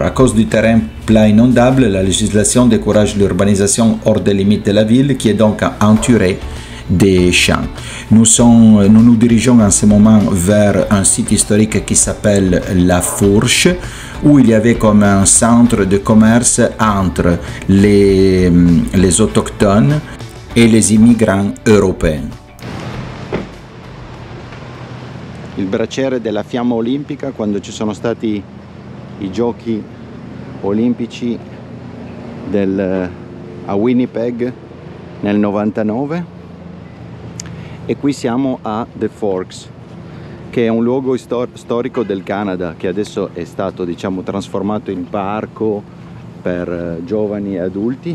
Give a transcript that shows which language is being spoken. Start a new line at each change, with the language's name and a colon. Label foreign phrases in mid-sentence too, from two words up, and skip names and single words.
French: À cause du terrain plat inondable, la législation décourage l'urbanisation hors des limites de la ville, qui est donc entourée des champs. Nous nous dirigeons en ce moment vers un site historique qui s'appelle La Fourche, où il y avait comme un centre de commerce entre les autochtones e les immigrants europei.
Italian: Il braciere della fiamma olimpica quando ci sono stati i giochi olimpici a Winnipeg nel 99. E qui siamo a The Forks, che è un luogo storico del Canada, che adesso è stato, diciamo, trasformato in parco per giovani e adulti.